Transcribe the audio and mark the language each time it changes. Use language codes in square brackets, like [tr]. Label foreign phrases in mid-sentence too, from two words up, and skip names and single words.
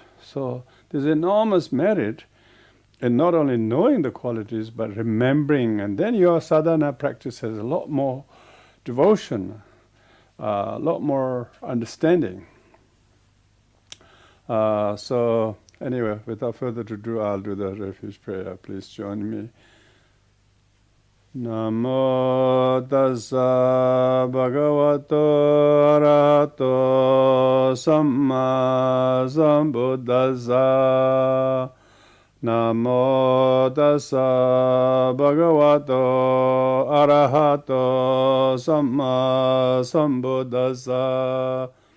[en] So there's enormous merit in not only knowing the qualities, but remembering. And then your sadhana practice has a lot more devotion. a lot more understanding. So anyway, without further ado, I'll do the refuge prayer. Please join me. [pi] Namo tassa bhagavato arahato samma sambuddhassa. Namo tassa bhagavato arahato samma sambuddhassa.